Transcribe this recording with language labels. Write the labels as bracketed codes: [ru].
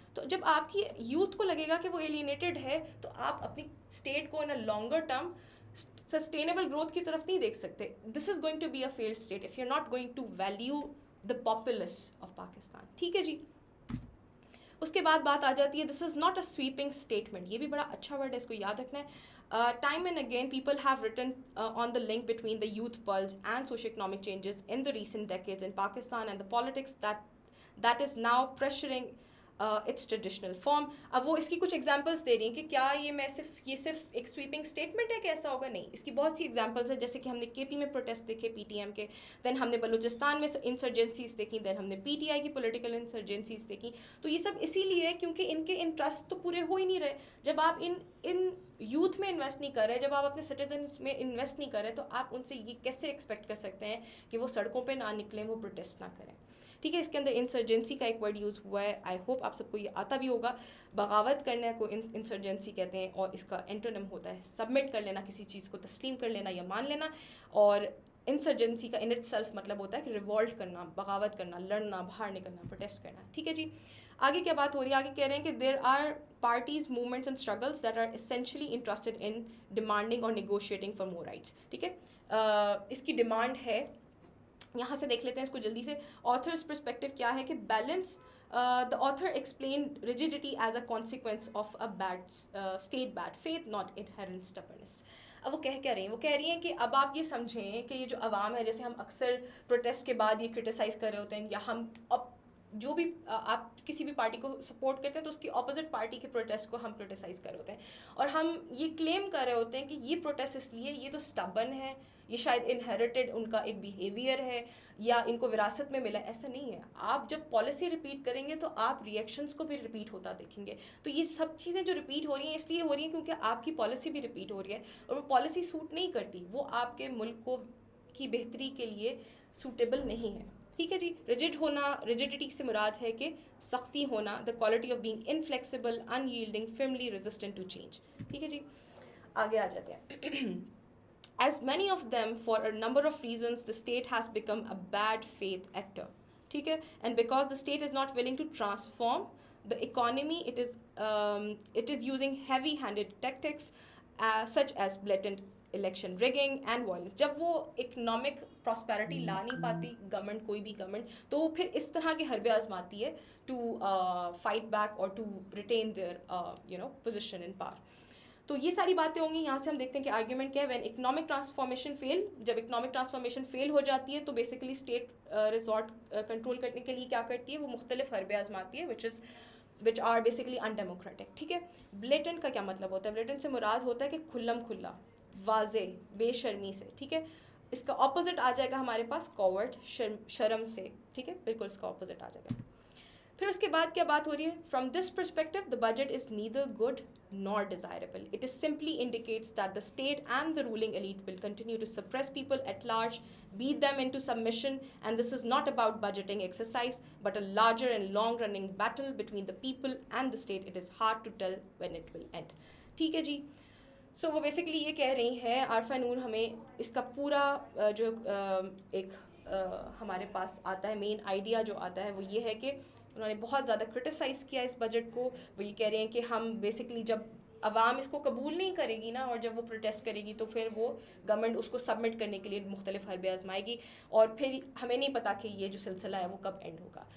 [ur] تو جب آپ کی یوتھ کو لگے گا کہ وہ ایلینیٹڈ ہے, تو آپ اپنی اسٹیٹ کو ان a longer term sustainable growth کی طرف نہیں دیکھ سکتے. [en] This is going to be a failed state if you are not going to value the populace of Pakistan. [ur] ٹھیک ہے جی. اس کے بعد بات آ جاتی ہے, [en] This is not a sweeping statement. [ur] یہ بھی بڑا اچھا ورڈ ہے, اس کو یاد رکھنا ہے. [en] Time and again people have written on the link between the youth pulse and socio-economic changes in the recent decades in Pakistan and the politics that is now pressuring its traditional form. [ur] اب وہ اس کی کچھ examples دے رہی ہیں کہ کیا یہ صرف ایک سویپنگ اسٹیٹمنٹ ہے کہ ایسا ہوگا؟ نہیں, اس کی بہت سی ایگزامپلس ہیں. جیسے کہ ہم نے کے پی میں پروٹیسٹ دیکھے پی ٹی ایم کے, دین ہم نے بلوچستان میں انسرجنسیز دیکھی, دین ہم نے پی ٹی آئی کی پولیٹیکل انسرجنسیز دیکھی. تو یہ سب اسی لیے ہے کیونکہ ان کے انٹرسٹ تو پورے ہو ہی نہیں رہے. جب آپ ان یوتھ میں انویسٹ نہیں کر رہے, جب آپ اپنے سٹیزنس میں انویسٹ نہیں کر رہے, تو آپ ان سے یہ کیسے ایکسپیکٹ کر سکتے ہیں کہ وہ سڑکوں پہ نہ نکلیں, وہ پروٹیسٹ نہ کریں؟ ٹھیک ہے. اس کے اندر انسرجنسی کا ایک ورڈ یوز ہوا ہے, آئی ہوپ آپ سب کو یہ آتا بھی ہوگا. بغاوت کرنا کو انسرجنسی کہتے ہیں, اور اس کا اینٹونیم ہوتا ہے سبمٹ کر لینا, کسی چیز کو تسلیم کر لینا یا مان لینا. اور انسرجنسی کا ان اٹ سیلف مطلب ہوتا ہے کہ ریوولٹ کرنا, بغاوت کرنا, لڑنا, باہر نکلنا, پروٹیسٹ کرنا. ٹھیک ہے جی. آگے کیا بات ہو رہی ہے, آگے کہہ رہے ہیں کہ [en] There are parties, movements and struggles that are essentially interested in demanding or negotiating for more rights. [ur] ٹھیک ہے, اس کی ڈیمانڈ ہے, یہاں سے دیکھ لیتے ہیں اس کو جلدی سے. آتھرز پرسپیکٹو کیا ہے کہ balance, [en] the author explained rigidity as a consequence of a state bad faith, not inherent stubbornness. [ur] اب وہ کہہ رہی ہیں, وہ کہہ رہی ہیں کہ اب آپ یہ سمجھیں کہ یہ جو عوام ہے, جیسے ہم اکثر پروٹیسٹ کے بعد یہ کرٹیسائز کر رہے ہوتے ہیں, یا ہم اب جو بھی آپ کسی بھی پارٹی کو سپورٹ کرتے ہیں تو اس کی اپوزٹ پارٹی کے پروٹیسٹ کو ہم کرٹیسائز کر رہے ہوتے ہیں, اور ہم یہ کلیم کر رہے ہوتے ہیں کہ یہ پروٹیسٹ اس لیے, یہ تو اسٹبن ہے, یہ شاید انہیریٹڈ ان کا ایک بیہیویئر ہے, یا ان کو وراثت میں ملا. ایسا نہیں ہے. آپ جب پالیسی ریپیٹ کریں گے تو آپ ریئیکشنس کو بھی ریپیٹ ہوتا دیکھیں گے. تو یہ سب چیزیں جو ریپیٹ ہو رہی ہیں اس لیے ہو رہی ہیں کیونکہ آپ کی پالیسی بھی ریپیٹ ہو رہی ہے, اور وہ پالیسی سوٹ نہیں کرتی, وہ آپ کے ملک کو کی بہتری کے لیے سوٹیبل نہیں ہے. ٹھیک ہے جی. ریجڈ ہونا, ریجڈیٹی سے مراد ہے کہ سختی ہونا, [en] The quality of being inflexible, unyielding, firmly resistant to change. [ur] ٹھیک ہے جی. آگے آ جاتے ہیں. [en] As many of them, for a number of reasons, the state has become a bad faith actor. [ur] ٹھیک ہے, [en] and because the state is not willing to transform the economy, it is using heavy-handed tactics such as blatant election rigging and violence. [ur] جب وہ economic prosperity لا نہیں پاتی government, کوئی بھی government, تو وہ پھر اس طرح کے حربے آزماتی ہے [en] To fight back or to retain their position in power. [ur] تو یہ ساری باتیں ہوں گی. یہاں سے ہم دیکھتے ہیں کہ آرگیومنٹ کیا ہے. [en] when economic transformation fail, [ur] جب اکنامک ٹرانسفارمیشن فیل ہو جاتی ہے تو بیسیکلی اسٹیٹ ریزورٹ کنٹرول کرنے کے لیے کیا کرتی ہے, وہ مختلف حربے آزماتی ہے [en] which are basically undemocratic. [ur] ٹھیک ہے. بلیٹنٹ کا کیا مطلب ہوتا ہے؟ بلیٹنٹ سے مراد ہوتا ہے کہ کھلم کھلا, واضح, بے شرمی سے. ٹھیک ہے. اس کا اپوزٹ آ جائے گا ہمارے پاس کوورٹ, شرم سے. ٹھیک ہے, بالکل اس کا اپوزٹ آ جائے گا. پھر اس کے بعد کیا بات ہو رہی ہے؟ [en] From this perspective the budget is neither good nor desirable. It is simply indicates that the state and the ruling elite will continue to suppress people at large, beat them into submission, and this is not about budgeting exercise, but a larger and long-running battle between the people and the state. It is hard to tell when it will end. [ur] ٹھیک ہے جی. سو وہ basically یہ کہہ رہی ہیں عارفہ نور ہمیں اس کا پورا جو ایک ہمارے پاس آتا ہے مین آئیڈیا جو آتا ہے وہ یہ ہے کہ انہوں نے بہت زیادہ کرٹیسائز کیا اس بجٹ کو. وہ یہ کہہ رہے ہیں کہ ہم بیسکلی جب عوام اس کو قبول نہیں کرے گی نا, اور جب وہ پروٹیسٹ کرے گی تو پھر وہ گورنمنٹ اس کو سبمٹ کرنے کے لیے مختلف حربے آزمائے گی, اور پھر ہمیں نہیں پتا کہ یہ جو سلسلہ ہے وہ کب اینڈ ہوگا.